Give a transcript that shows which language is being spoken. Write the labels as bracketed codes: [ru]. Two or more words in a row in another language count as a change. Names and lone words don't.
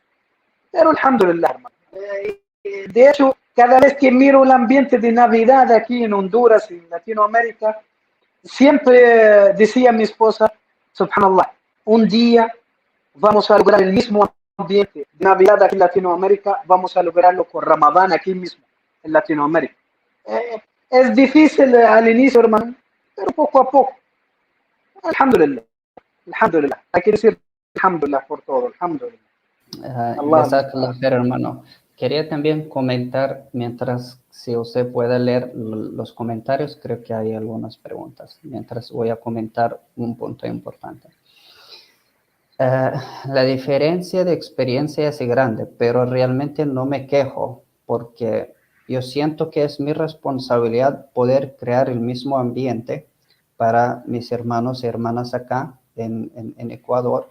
[es] Pero alhamdulillah, hermano. De hecho, cada vez que miro el ambiente de Navidad aquí en Honduras, en Latinoamérica, siempre decía mi esposa, subhanallah, un día vamos a lograr el mismo ambiente de Navidad aquí en Latinoamérica, vamos a lograrlo con Ramadán aquí mismo en Latinoamérica. Es difícil al inicio, hermano, pero poco a poco. [ar] الحمد لله، الحمد لله. [es] Hay que decir alhamdulillah por todo, [ar] alhamdulillah. Allah Jazakallah musta'an. khair, [es] hermano. Quería también comentar, mientras si usted puede leer los comentarios, creo que hay algunas preguntas, mientras voy a comentar un punto importante. La diferencia de experiencia es grande, pero realmente no me quejo porque yo siento que es mi responsabilidad poder crear el mismo ambiente para mis hermanos y hermanas acá en Ecuador.